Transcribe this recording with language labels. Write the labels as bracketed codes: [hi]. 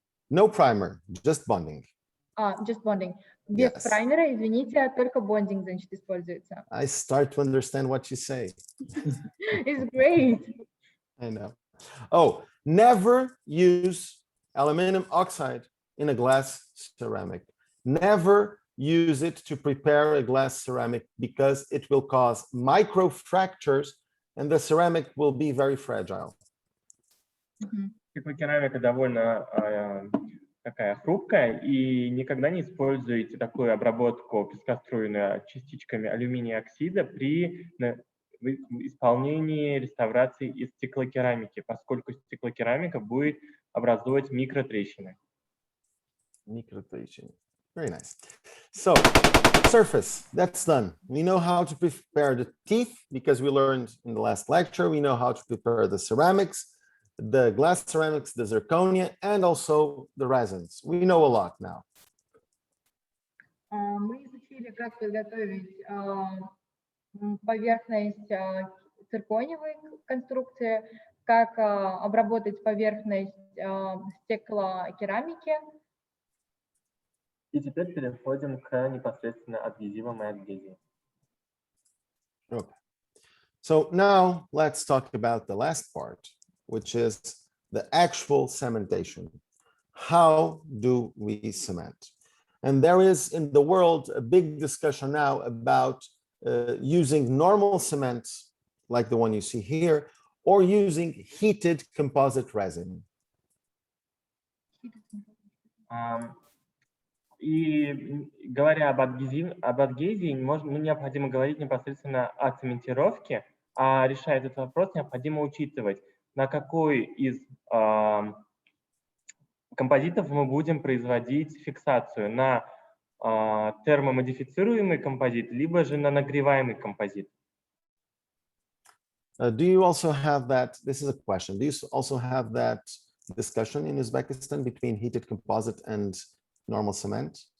[en] No primer, just bonding. Just bonding. [ru] Без праймера, извините, только бондинг, значит, используется. [en] I start to understand what you say. It's great. I know. Oh, never use aluminum oxide in a glass ceramic. Never use it to prepare a glass ceramic because it will cause micro fractures and the ceramic will be very fragile. [ru] Стеклокерамика довольно такая хрупкая, и никогда не используйте такую обработку пескоструйную частичками алюминия оксида при исполнении реставрации из стеклокерамики, поскольку стеклокерамика будет образовывать микротрещины. [en] Microtrещины. Very nice. So, surface, that's done. We know how to prepare the teeth because we learned in the last lecture. We know how to prepare the ceramics, the glass ceramics, the zirconia, and also the resins. We know a lot now. [ru] Мы изучили, как подготовить поверхность циркониевой конструкции, как обработать поверхность стеклокерамики. И теперь переходим к непосредственно адгезивам и адгезии. [en] Okay. So now let's talk about the last part, which is the actual cementation. How do we cement? And there is in the world a big discussion now about using normal cement, like the one you see here, or using heated composite resin. [ru] И говоря об адгезии, необходимо говорить непосредственно о цементировке, а решая этот вопрос, необходимо учитывать, на какой из композитов мы будем производить фиксацию, на термомодифицируемый композит, либо же на нагреваемый композит. Do you also have that, this is a question, do you also have that discussion in Uzbekistan between heated composite and normal cement?